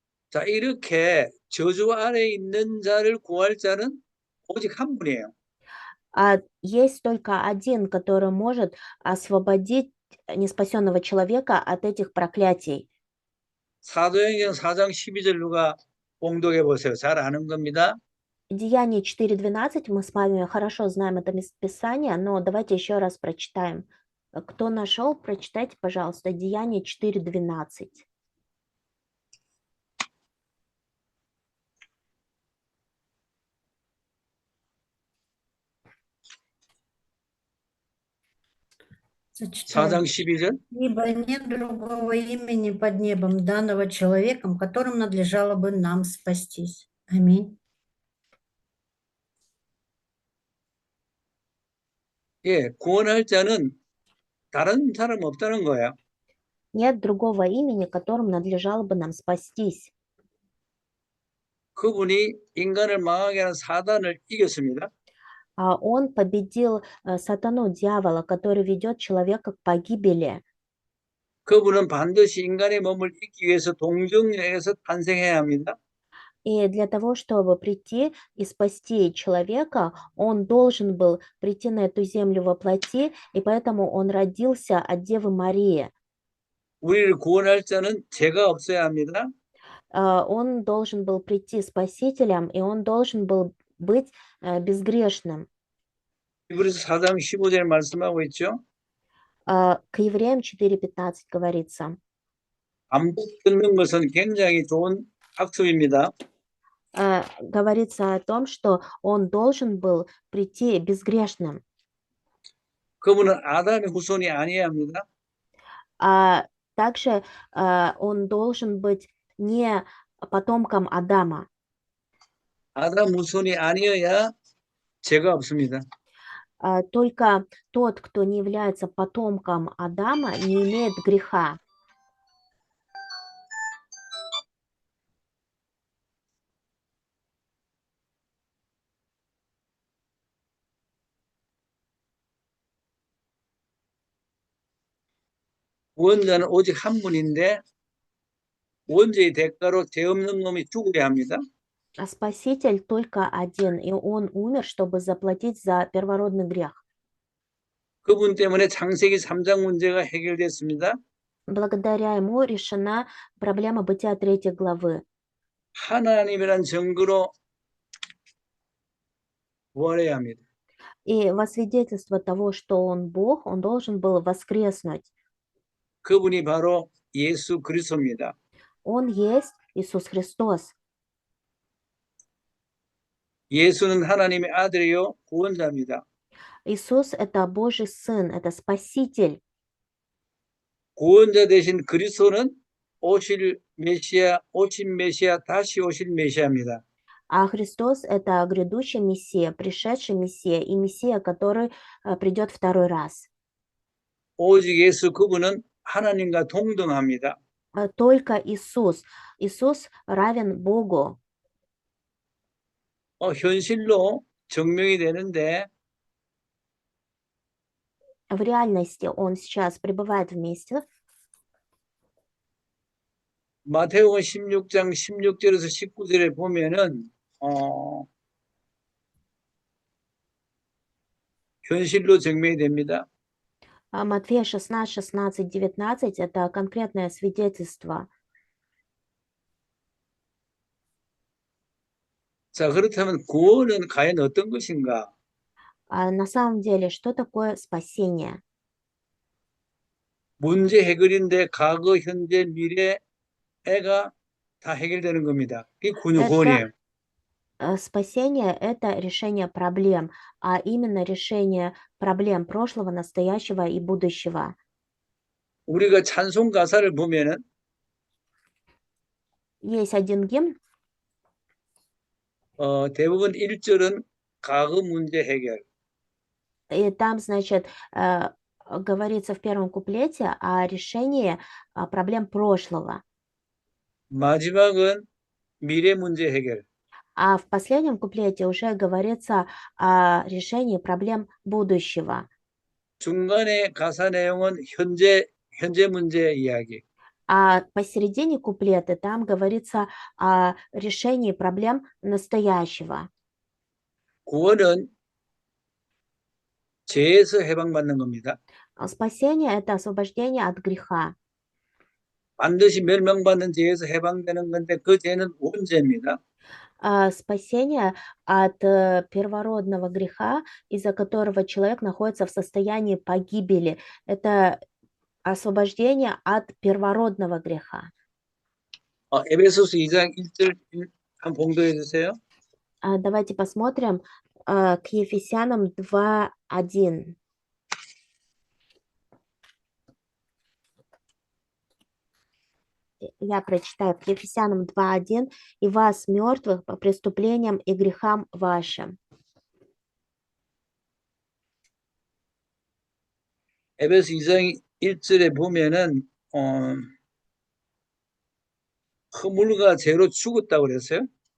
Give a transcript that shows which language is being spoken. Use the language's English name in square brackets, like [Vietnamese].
[Korean] 자, 이렇게 저주 아래 있는 자를 구할 자는 오직 한 분이에요. [Russian] Есть только один, который может освободить неспасенного человека от этих проклятий. [Korean] 사도행전 4장 12절 누가 봉독해 보세요. 잘 아는 겁니다. [Russian] Деяние 4:12, мы с вами хорошо знаем это местописание, но давайте еще раз прочитаем. Кто нашел, прочитайте, пожалуйста, Деяние 4:12. Зачитаю. [Korean] 4장 12절. [Russian] Ибо нет другого имени под небом, данного человеком, которым надлежало бы нам спастись. Аминь. [Korean] 예, 구원할 자는 다른 사람 없다는 거예요. [Russian] Нет другого имени, которым надлежало бы нам спастись. [Korean] 그분이 인간을 망하게 하는 사단을 이겼습니다. [Russian] Он победил сатану, дьявола, который ведет человека к погибели. [Korean] 그분은 반드시 인간의 몸을 잊기 위해서 동정녀에서 탄생해야 합니다. [Russian] И для того, чтобы прийти и спасти человека, он должен был прийти на эту землю во плоти, и поэтому он родился от Девы Марии. [Korean] 우리를 구원할 자는 죄가 없어야 합니다. [Russian] Он должен был прийти спасителем, и он должен был быть безгрешным. [Korean] 히브리서 4장 15절 말씀하고 있죠. [Russian] К Евреям 4:15 говорится. [Korean] 반복 듣는 것은 굉장히 좋은 학습입니다. [Russian] Говорится о том, что он должен был прийти безгрешным. [Korean] 그분은 아담의 후손이 아니어야 합니다. [Russian] Также он должен быть не потомком Адама. [Korean] 아담 후손이 아니어야 죄가 없습니다. [Russian] Только тот, кто не является потомком Адама, не имеет греха. [Korean] 구원자는 오직 한 분인데 원죄의 대가로 죄 없는 놈이 죽어야 합니다. [Russian] А Спаситель только один, и он умер, чтобы заплатить за первородный грех. [Korean] 그분 때문에 창세기 3장 문제가 해결됐습니다. [Russian] Благодаря ему решена проблема Бытия 3 главы. [Korean] 하나님이란 증거로 부활해야 합니다. [Russian] И во свидетельство того, что он Бог, он должен был воскреснуть. [Korean] 그분이 바로 예수 그리스도입니다. [Russian] Он есть Иисус Христос. [Korean] 예수는 하나님의 아들이요 구원자입니다. [Russian] Иисус– это Божий Сын, это Спаситель. [Korean] 구원자 대신 그리스도는 오신 메시아, 다시 오실 메시아입니다. [Russian] А Христос– это грядущий Мессия, пришедший Мессия и Мессия, который придет второй раз. [Korean] 오직 예수 그분은 하나님과 동등합니다. [Russian] Только Иисус. Иисус равен Богу. [Korean] 현실로 증명이 되는데 [Russian] В реальности он сейчас пребывает вместе. [Korean] 마태복음 16장 16절에서 19절에 보면은 현실로 증명이 됩니다. [Russian] Матфея 16, 16, 19– это конкретное свидетельство. [Korean] 자, 그렇다면 구원은 과연 어떤 것인가? [Russian] На самом деле, что такое спасение? [Korean] 문제 해결인데 과거, 현재, 미래가 다 해결되는 겁니다. 그게 구원이에요. [Russian] Спасение– это решение проблем, а именно решение проблем прошлого, настоящего и будущего. [Korean] 우리가 찬송 가사를 보면은 [Russian] Есть один гимн, [Korean] 대부분 1절은 과거 문제 해결, [Russian] и там, значит, говорится в первом куплете о решении проблем прошлого, [Korean] 마지막은 미래 문제 해결. [Russian] а в последнем куплете уже говорится о решении проблем будущего. [Korean] 중간에 가사 내용은 현재 문제 이야기. [Russian] А посередине куплета там говорится о решении проблем настоящего. [Korean] 구원은 죄에서 해방받는 겁니다. [Russian] Спасение– это освобождение от греха. [Korean] 반드시 멸망받는 죄에서 해방되는 건데 그 죄는 원죄입니다. [Russian] Спасение от первородного греха, из-за которого человек находится в состоянии погибели. Это освобождение от первородного греха. [Korean] 에베소서 2장 1절 한 봉독해 주세요. [Russian] Давайте посмотрим к Ефесянам 2:1. Я прочитаю к Ефесянам 2:1. «И вас, мертвых, по преступлениям и грехам вашим». [Korean] 에베소 2장 1절에 보면은 허물과 죄로 죽었다고 그랬어요.